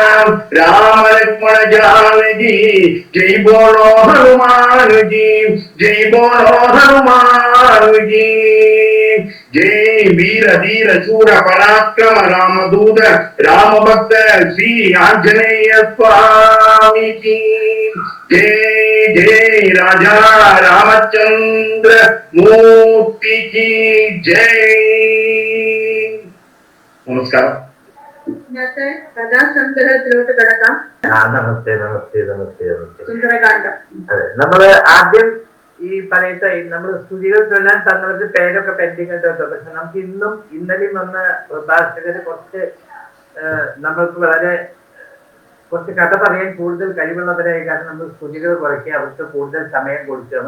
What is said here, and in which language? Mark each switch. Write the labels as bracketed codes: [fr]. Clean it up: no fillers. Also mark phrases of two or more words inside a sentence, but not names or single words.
[hi] राम लक्ष्मण जानकी जय बोलो हनुमान जी जय बोलो हनुमान जी जय वीर धीर शूर पराक्रम रामदूत राम भक्त श्री आंजनेय स्वामी की जय जय राजा रामचंद्र मूर्ति की जय नमस्कार [ml] ഇന്നത്തെ കഥാസംഗ്രഹത്തിലോട്ട് കിടക്കാം. നമസ്തേ നമസ്തേ നമസ്തേ നമസ്തേ. സുന്ദരകാന്ഡം. അതെ, നമ്മള് ആദ്യം ഈ പറയുന്ന നമ്മൾ സ്തുതികൾ ചൊല്ലാൻ തന്നവർക്ക് പേരൊക്കെ പെൻഡിങ് ആയിട്ട് വെക്കാം. പക്ഷെ നമുക്ക് ഇന്നും ഇന്നലെയും വന്ന പ്രഭാഷകര് കുറച്ച് നമ്മൾക്ക് വളരെ കുറച്ച് കഥ പറയാൻ കൂടുതൽ കഴിവുള്ളവരായി കാരണം നമ്മൾ സ്തുതികൾ കുറയ്ക്കുക, അവർക്ക് കൂടുതൽ സമയം കൊടുക്കുകയാണ്.